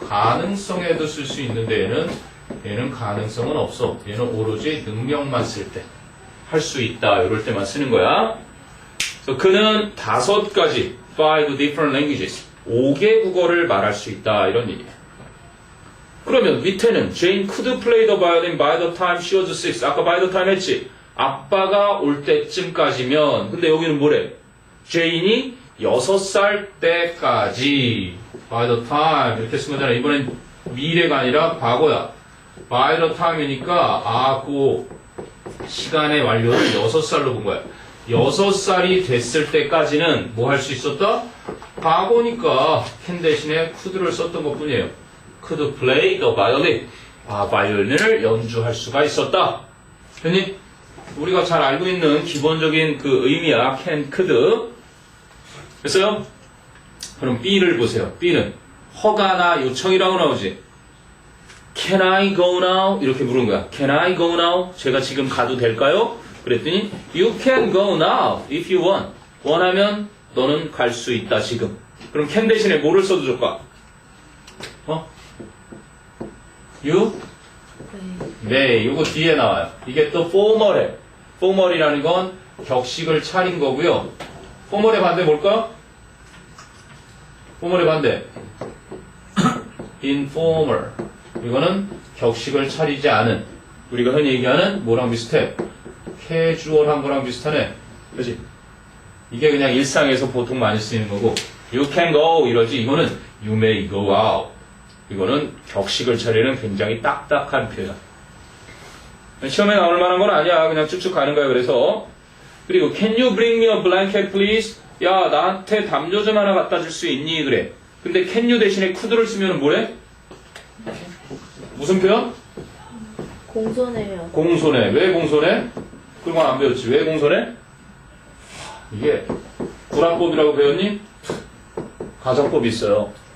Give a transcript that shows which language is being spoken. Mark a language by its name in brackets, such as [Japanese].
[Korean] 가능성에도 쓸 수 있는데 얘는 가능성은 없어. 얘는 오로지 능력만 쓸 때 할 수 있다. 이럴 때만 쓰는 거야. 그래서 그는 5가지 [English] 5 different languages [Korean] 5개 국어를 말할 수 있다. 이런 얘기예요. [English] 그러면 밑에는 Jane could play the violin by the time she was 6. [Korean] 아까 by the time 했지? 아빠가 올 때쯤까지면 근데 여기는 뭐래? Jane이 6살 때까지 by the time 이렇게 쓴 거잖아. 이번엔 미래가 아니라 과거야. by the time이니까 그 시간의 완료를 6살로 본 거야. 6살이 됐을 때까지는 뭐 할 수 있었다? 과거니까 can 대신에 could를 썼던 것 뿐이에요. [English] could play the violin. [Korean] 바이올린을 연주할 수가 있었다. 됐니? 우리가 잘 알고 있는 기본적인 그 의미야. can, could. 됐어요? 그럼 B를 보세요. B는 허가나 요청이라고 나오지. [English] Can I go now? [Korean] 이렇게 물은 거야. [English] Can I go now? [Korean] 제가 지금 가도 될까요? 그랬더니 [English] You can go now if you want. [Korean] 원하면 너는 갈 수 있다 지금. 그럼 can 대신에 뭐를 써도 좋을까? You? 네, 이거 뒤에 나와요. 이게 또 formal해. formal이라는 건 격식을 차린 거고요. formal의 반대 뭘까? formal의 반대 informal. 이거는 격식을 차리지 않은. 우리가 흔히 얘기하는 뭐랑 비슷해? 캐주얼한 거랑 비슷하네. 그렇지? 이게 그냥 일상에서 보통 많이 쓰이는 거고 [English] You can go [Korean] 이러지. 이거는 [English] You may go out. [Korean] 이거는 격식을 차리는 굉장히 딱딱한 표현. 시험에 나올 만한 건 아니야. 그냥 쭉쭉 가는 거야. 그래서 그리고 [English] Can you bring me a blanket please? [Korean] 야 나한테 담요 좀 하나 갖다 줄 수 있니? 그래. 근데 can you 대신에 could를 쓰면 뭐래? 무슨 표현? 공손해요. 공손해. 왜 공손해? 그런 건 안 배웠지. 왜 공손해? 이게 구라법이라고 배웠니? 가정법이 있어요.